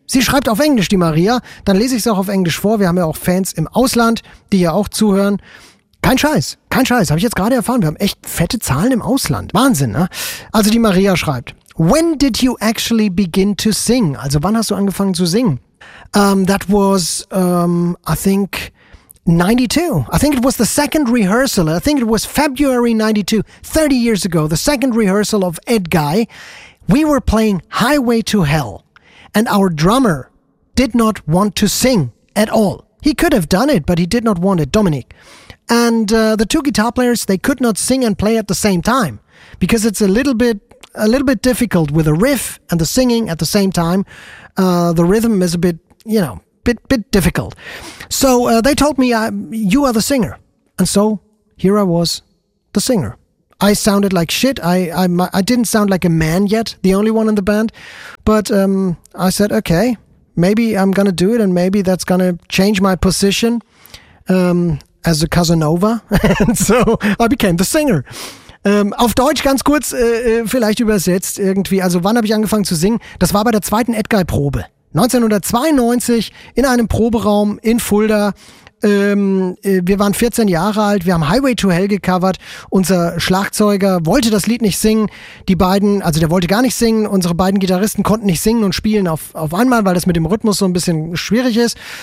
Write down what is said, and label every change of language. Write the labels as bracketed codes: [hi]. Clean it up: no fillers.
[de] Sie schreibt auf Englisch, die Maria. Dann lese ich es auch auf Englisch vor. Wir haben ja auch Fans im Ausland, die ja auch zuhören. Kein Scheiß. Habe ich jetzt gerade erfahren. Wir haben echt fette Zahlen im Ausland. Wahnsinn, ne? Also die Maria schreibt, [en] when did you actually begin to sing? [de] Also wann hast du angefangen zu singen? [en] That was, I think, 92. I think it was the second rehearsal. I think it was February 92, 30 years ago, the second rehearsal of Edguy. We were playing Highway to Hell. And our drummer did not want to sing at all. He could have done it, but he did not want it, Dominic. And the two guitar players, they could not sing and play at the same time. Because it's a little bit difficult with a riff and the singing at the same time. The rhythm is a bit, you know, bit difficult. So they told me, you are the singer. And so here I was, the singer. I sounded like shit. I didn't sound like a man yet, the only one in the band. But I said, okay, maybe I'm gonna do it, and maybe that's gonna change my position as a Casanova. And so I became the singer. [de] Auf Deutsch ganz kurz, vielleicht übersetzt irgendwie. Also wann habe ich angefangen zu singen? Das war bei der zweiten Edguy-Probe. 1992 in einem Proberaum in Fulda. Wir waren 14 Jahre alt, wir haben Highway to Hell gecovert, unser Schlagzeuger wollte das Lied nicht singen, der wollte gar nicht singen, unsere beiden Gitarristen konnten nicht singen und spielen auf einmal, weil das mit dem Rhythmus so ein bisschen schwierig ist.